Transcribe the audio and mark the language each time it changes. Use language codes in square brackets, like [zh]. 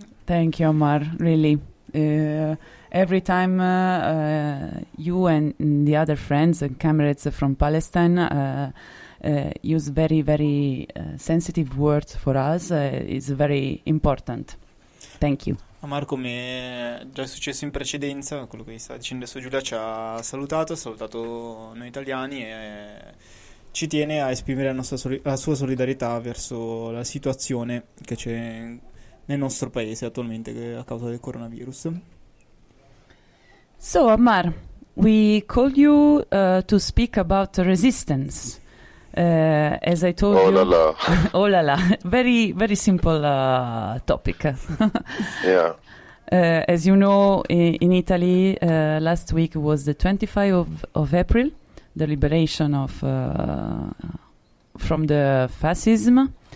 [en] Thank you, Ammar. Really, Every time you and the other friends and comrades from Palestine use very, very sensitive words for us, is very important. Thank you. [it] Marco, come è già successo in precedenza, quello che sta dicendo adesso Giulia ci ha salutato noi italiani e ci tiene a esprimere la sua solidarietà verso la situazione che c'è nel nostro paese attualmente a causa del coronavirus. [en] So Ammar, we called you to speak about resistance. As I told you, oh la la, very very simple topic. Yeah. As you know, in Italy, last week was the 25 of April, the liberation of from the fascism.